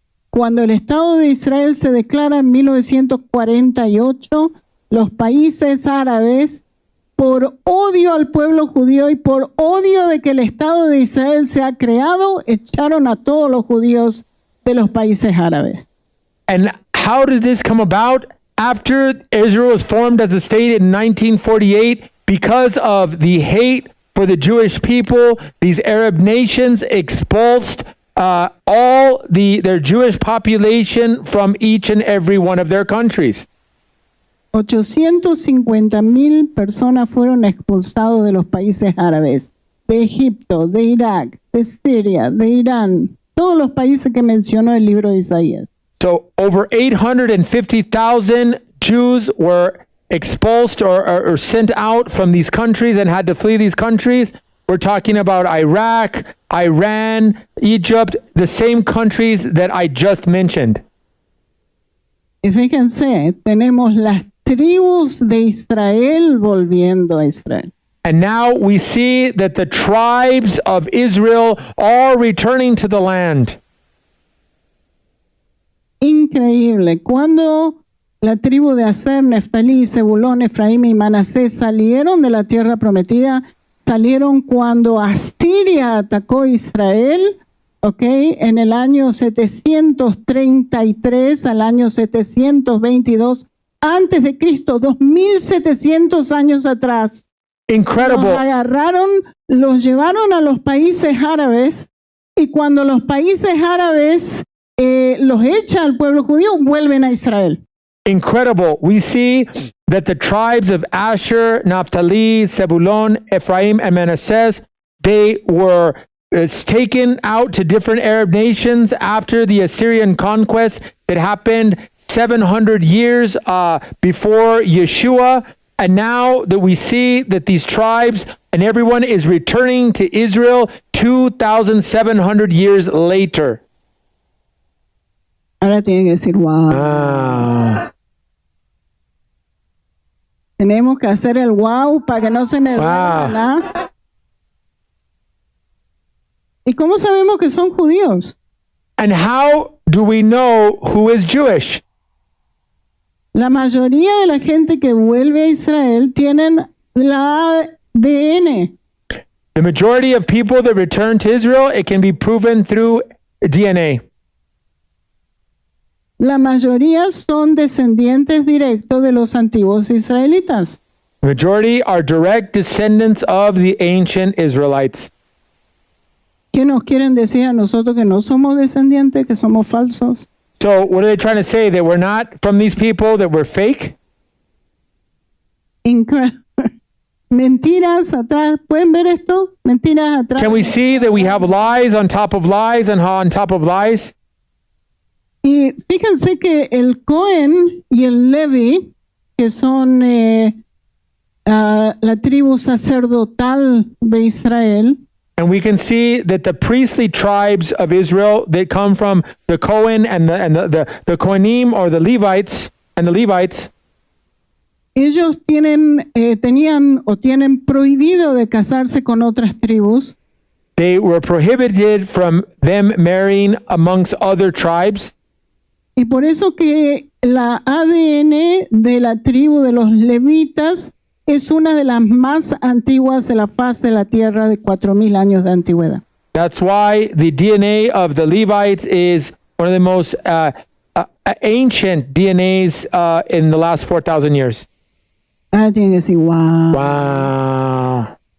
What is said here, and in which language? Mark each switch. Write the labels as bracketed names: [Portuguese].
[Spanish] Cuando el Estado de Israel se declara en 1948, los países árabes, por odio al pueblo judío y por odio de que el Estado de Israel se ha creado, echaron a todos los judíos de los países árabes. [English] And how did this come about? After Israel was formed as a state in 1948, because of the hate for the Jewish people, these Arab nations expulsed all their Jewish population from each and every one of their countries. [Spanish] 850,000 personas fueron expulsados de los países árabes, de Egipto, de Irak, de Siria, de Irán, todos los países que mencionó el libro de Isaías. [English] So over 850,000 Jews were expulsed or sent out from these countries and had to flee these countries. We're talking about Iraq, Iran, Egypt, the same countries that I just mentioned. [Spanish] Y fíjense, tenemos las tribus de Israel volviendo a Israel. [English] And now we see that the tribes of Israel are returning to the land. [Spanish] Increíble. Cuando la tribu de Aser, Neftalí, Zebulón, Efraín y Manasés salieron de la tierra prometida, salieron cuando Asiria atacó a Israel, ¿ok? En el año 733 al año 722 antes de Cristo, 2700 años atrás. Los [English] Incredible. [Spanish] agarraron, los llevaron a los países árabes y cuando los países árabes los echa al pueblo judío, vuelven a Israel. [English] Incredible. We see that the tribes of Asher, Naphtali, Zebulun, Ephraim, and Manasseh, they were taken out to different Arab nations after the Assyrian conquest that happened 700 years before Yeshua. And now that we see that these tribes and everyone is returning to Israel 2,700 years later. [Spanish] Ahora tienen que decir, wow. [English] Wow. [Spanish] Tenemos que hacer el wow para que no se me duela, [English] Wow. [Spanish] ¿verdad? ¿Y cómo sabemos que son judíos? [English] And how do we know who is Jewish? [Spanish] La mayoría de la gente que vuelve a Israel tienen la ADN. [English] The majority of people that return to Israel, it can be proven through DNA. [Spanish] La mayoría son descendientes directos de los antiguos israelitas. [English] The majority are direct descendants of the ancient Israelites. [Spanish] ¿Qué nos quieren decir a nosotros que no somos descendientes, que somos falsos? [English] So what are they trying to say? That we're not from these people, that we're fake? [Spanish] Mentiras atrás. ¿Pueden ver esto? Mentiras atrás. [English] Can we see that we have lies on top of lies and on top of lies? [Spanish] Y fíjense que el Cohen y el Levi, que son la tribu sacerdotal de Israel, [English] And we can see that the priestly tribes of Israel that come from the Cohen and the Kohanim or the Levites and the Levites, [Spanish] ellos tenían o tienen prohibido de casarse con otras tribus. [English] they were prohibited from them marrying amongst other tribes. [Spanish] Y por eso que la ADN de la tribu de los levitas es una de las más antiguas de la faz de la tierra, de 4,000 años de antigüedad. [English] That's why the DNA of the Levites is one of the most ancient DNAs in the last 4,000 years. [Spanish] Ah, tienen que decir, wow. [English] Wow.